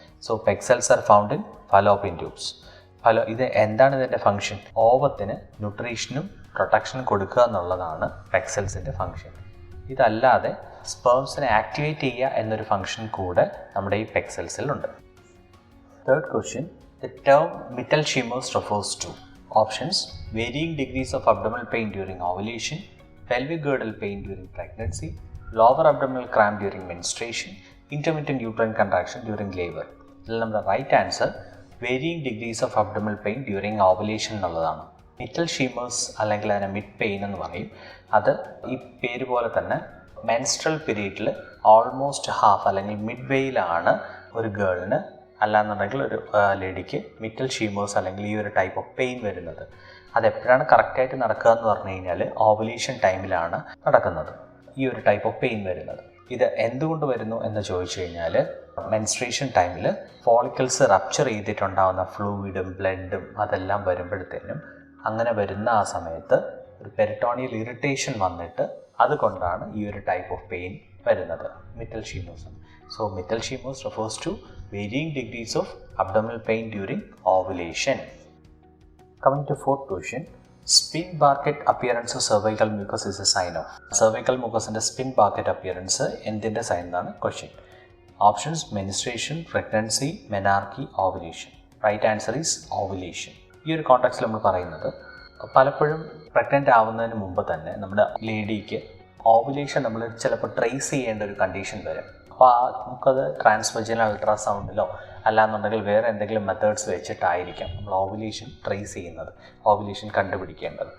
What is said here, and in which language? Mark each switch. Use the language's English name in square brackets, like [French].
[Malayalam] So പെക്സെൽസ് are found in Fallopian tubes. ഇത് എന്താണ് ഇതിൻ്റെ ഫംഗ്ഷൻ? ഓവത്തിന് ന്യൂട്രീഷനും പ്രൊട്ടക്ഷനും കൊടുക്കുക എന്നുള്ളതാണ് പെക്സെൽസിൻ്റെ ഫംഗ്ഷൻ. ഇതല്ലാതെ സ്പേംസിനെ ആക്ടിവേറ്റ് ചെയ്യുക എന്നൊരു ഫംഗ്ഷൻ കൂടെ നമ്മുടെ ഈ പെക്സെൽസിലുണ്ട്. Third question, [English] the term Mittelschmerz refers to options: varying degrees of abdominal pain during ovulation, pelvic girdle pain during pregnancy, lower abdominal cramp during menstruation, intermittent uterine contraction during labor. [Malayalam] ഇതിൽ നമ്മുടെ right answer [English] varying degrees of abdominal pain during ovulation [Malayalam] എന്നുള്ളതാണ്. Mittelschmerz അല്ലെങ്കിൽ അതിനെ mid pain എന്ന് പറയും. അത് ഈ പേര് പോലെ തന്നെ മെൻസ്ട്രൽ പീരീഡിൽ ഓൾമോസ്റ്റ് ഹാഫ് അല്ലെങ്കിൽ മിഡ് വെയിലാണ് ഒരു ഗേളിന് അല്ലാന്നുണ്ടെങ്കിൽ ഒരു ലേഡിക്ക് മിറ്റൽഷീമേഴ്സ് അല്ലെങ്കിൽ ഈ ഒരു ടൈപ്പ് ഓഫ് പെയിൻ വരുന്നത്. അതെപ്പോഴാണ് കറക്റ്റായിട്ട് നടക്കുക എന്ന് പറഞ്ഞു കഴിഞ്ഞാൽ ഓവുലേഷൻ ടൈമിലാണ് നടക്കുന്നത് ഈ ഒരു ടൈപ്പ് ഓഫ് പെയിൻ വരുന്നത്. ഇത് എന്തുകൊണ്ട് വരുന്നു എന്ന് ചോദിച്ചു കഴിഞ്ഞാൽ മെൻസ്ട്രേഷൻ ടൈമിൽ ഫോളിക്കിൾസ് റപ്ചർ ചെയ്തിട്ടുണ്ടാകുന്ന ഫ്ലൂയിഡും ബ്ലഡും അതെല്ലാം വരുമ്പോഴത്തേനും അങ്ങനെ വരുന്ന ആ സമയത്ത് ഒരു പെരിറ്റോണിയൽ ഇറിറ്റേഷൻ വന്നിട്ട് അതുകൊണ്ടാണ് ഈ ഒരു ടൈപ്പ് ഓഫ് പെയിൻ വരുന്നത്, Mittelschmerz. [English] So Mittelschmerz refers to varying degrees of abdominal pain during ovulation. Coming to fourth question, spin barket appearance of cervical mucus is a sign of. [Malayalam] Cervical mucus ന്റെ [English] spin barket appearance [Malayalam] എന്തിൻ്റെ sign എന്നാണ് question. [English] Options menstruation, pregnancy, menarche, ovulation. [Malayalam] Right answer is ovulation. ഈ ഒരു കോൺടാക്സിൽ നമ്മൾ പറയുന്നത് പലപ്പോഴും pregnant ആവുന്നതിന് മുമ്പ് തന്നെ നമ്മുടെ ലേഡിക്ക് ഓവുലേഷൻ നമ്മൾ ചിലപ്പോൾ ട്രേസ് ചെയ്യേണ്ട ഒരു കണ്ടീഷൻ വരും. അപ്പോൾ നമുക്കത് ട്രാൻസ്വജനൽ അൾട്രാസൗണ്ടിലോ അല്ലാന്നുണ്ടെങ്കിൽ വേറെ എന്തെങ്കിലും മെത്തേഡ്സ് വെച്ചിട്ടായിരിക്കാം നമ്മൾ ഓവുലേഷൻ ട്രേസ് ചെയ്യുന്നത്, ഓവുലേഷൻ കണ്ടുപിടിക്കേണ്ടത്.